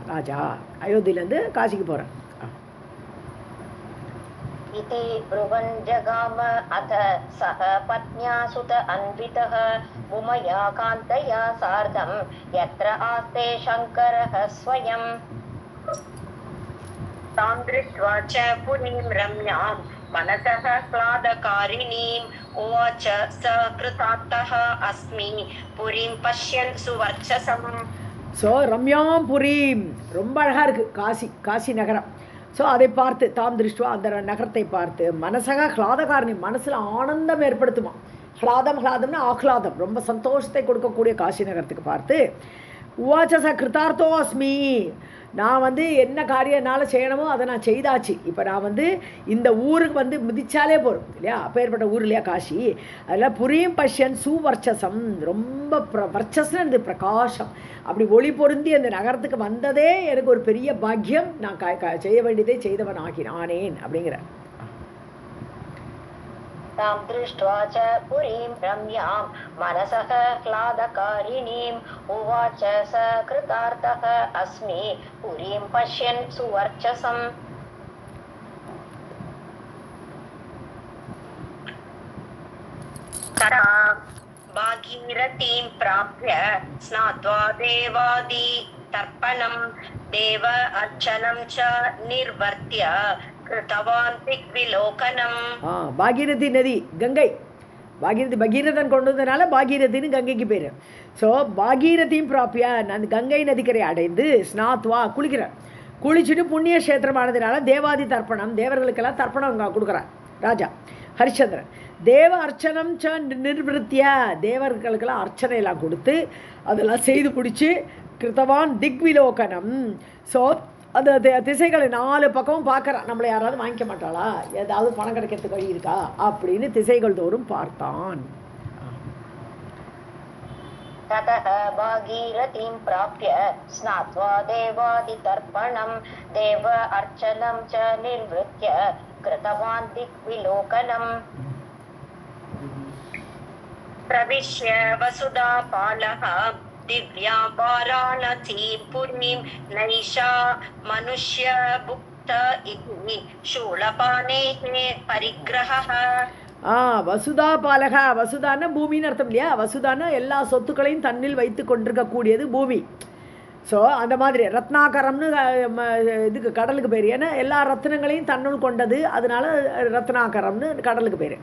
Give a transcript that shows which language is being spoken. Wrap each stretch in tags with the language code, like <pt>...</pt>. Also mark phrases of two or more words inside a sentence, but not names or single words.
<ta>ராஜா அயோத்தியிலேருந்து காசிக்கு போகிறார்.</ta> <sa>इति ब्रुवन् जगाम अथ सह पत्न्या सुत अन्वितः उमया कान्तया सार्धं यत्र आस्ते शङ्करः स्वयं तां दृष्ट्वा च पुरीं रम्यां मनसः क्लादकारिणीम् उवाच स कृतार्थः अस्मि पुरीं पश्यन् सुवर्चसम्.</sa> <ta>ஸோ</ta> <sa>रम्यां पुरीं</sa> <ta>ரொம்ப அழகாக இருக்குது காசி நகரம். ஸோ அதை பார்த்து</ta> <sa>तां दृष्ट्वा</sa> <ta>அந்த நகரத்தை பார்த்து</ta> <sa>मनसः ह्लादकारिणी</sa> <ta>மனசில் ஆனந்தம் ஏற்படுத்துமா. ஹ்லாதம்னா ஆஹ்லாதம், ரொம்ப சந்தோஷத்தை கொடுக்கக்கூடிய காசி நகரத்துக்கு பார்த்து</ta> <sa>उवाच स कृतार्थो अस्मि,</sa> <ta>நான் என்ன காரியம் என்னால் செய்யணுமோ அதை நான் செய்தாச்சு. இப்போ நான் இந்த ஊருக்கு மிதிச்சாலே போகிறோம் இல்லையா, அப்பேற்பட்ட ஊர் இல்லையா காசி. அதில்</ta> <sa>पुरीं पश्यन् सुवर्चसम्,</sa> <ta>ரொம்ப வர்ச்சஸ்னு இந்த பிரகாசம் அப்படி ஒளி பொருந்தி அந்த நகரத்துக்கு வந்ததே எனக்கு ஒரு பெரிய பாக்கியம். நான் செய்ய வேண்டியதை செய்தவன் ஆகினானேன் அப்படிங்கிற.</ta> <sa>तां दृष्ट्वा च पुरीं रम्यां मनसः क्लादकारिणीम् उवाच स कृतार्थः अस्मि पुरीं पश्यन् सुवर्चसम्. तदा भागीरथीं प्राप्य स्नात्वा देवादि तर्पणं देव अर्चनं च निर्वर्त्य</sa> <ta>பாகீரதி நதி கங்கை, பகீரதன் கொண்டு வந்ததுனால பாகீரதின்னு கங்கைக்கு பேர். ஸோ</ta> <sa>भागीरथीं प्राप्य</sa> <ta>அந்த கங்கை நதிக்கரை அடைந்து ஸ்நாத்வா குளிக்கிறார். குளிச்சுட்டு புண்ணிய கஷேத்திரமானதுனால</ta> <sa>देवादि तर्पणं,</sa> <ta>தேவர்களுக்கெல்லாம் தர்ப்பணம் கொடுக்குறார் ராஜா ஹரிச்சந்திரன்.</ta> <sa>देव अर्चनं च निर्वर्त्य,</sa> <ta>தேவர்களுக்கெல்லாம் அர்ச்சனையெல்லாம் கொடுத்து அதெல்லாம் செய்து பிடிச்சி</ta> <sa>कृतवान् दिग्विलोकनम्.</sa> <ta>ஸோ அந்த திசைகளை 4 பக்கமும் பார்க்குறான், நம்மளை யாராவது வாங்கிக்க மாட்டாளா, ஏதாவது பணம் கிடைக்கிறதுக்கு வழி இருக்கா அப்படின்னு திசைகள் தோறும் பார்த்தான்.</ta> <sa>ततः भागीरथीं प्राप्य स्नात्वा देवादितर्पणं देव अर्चनं च निर्वृत्य कृतवान् दिग्विलोकनम्. प्रविश्य वसुधापालः दिव्यां वाराणसीं पुरीं नैषा मनुष्य भुक्त इति शूलपाणेः परिग्रहः. वसुधा पालकः,</sa> <ta>வசுதான பூமின்னு அர்த்தம் இல்லையா. வசுதான எல்லா சொத்துக்களையும் தன்னில் வைத்து கொண்டிருக்கக்கூடியது பூமி. ஸோ அந்த மாதிரி ரத்னாகரம்னு இதுக்கு கடலுக்கு பேர், ஏன்னா எல்லா ரத்னங்களையும் தன்னுள் கொண்டது, அதனால ரத்னாகரம்னு கடலுக்கு பேர்.</ta>